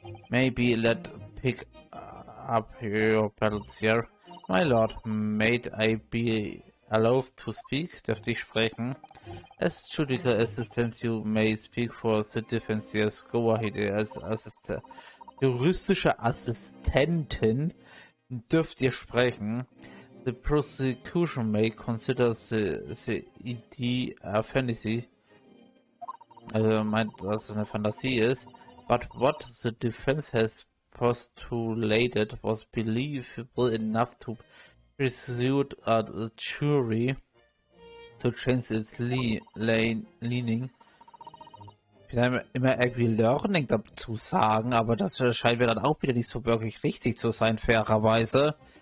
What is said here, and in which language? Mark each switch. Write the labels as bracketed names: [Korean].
[English] Maybe let pick up your battles here. My lord, may I be allowed to speak? [German] Dürfte ich sprechen? [English] As judicial assistant, you may speak for the defense. Yes, go ahead. [German] Als juristische Assistentin dürft ihr sprechen. [English] The prosecution may consider the idea a fantasy. [German] Also meint, dass es eine Fantasie ist. [English] But what the defense has postulated was believable enough to persuade a jury to change its leaning. [German] Ich will immer irgendwie Learning dazu sagen, aber das scheint mir dann auch wieder nicht so wirklich richtig zu sein, fairerweise.